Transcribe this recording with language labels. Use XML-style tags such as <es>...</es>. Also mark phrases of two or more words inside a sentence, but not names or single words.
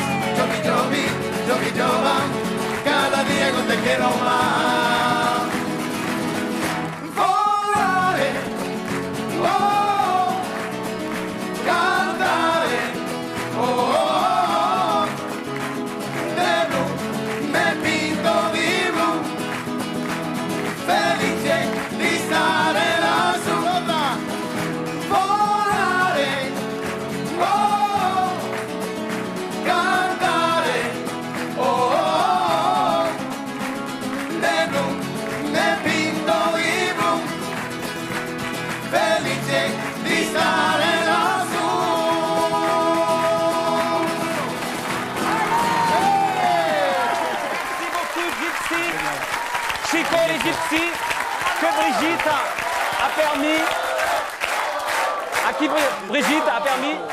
<es>Yo vi, cada día yo te quiero más.</es> <it>Volaré, oh, cantaré, oh, de blu, me pinto di blu, felice di stare lassù. Volaré, oh, cantare, oh, de blu, me pinto di blu, felice di stare lassù.</it> <fr>Merci beaucoup, Gypsy. Chico et les Gypsy, que Brigitte a permis. À qui Brigitte a permis.</fr>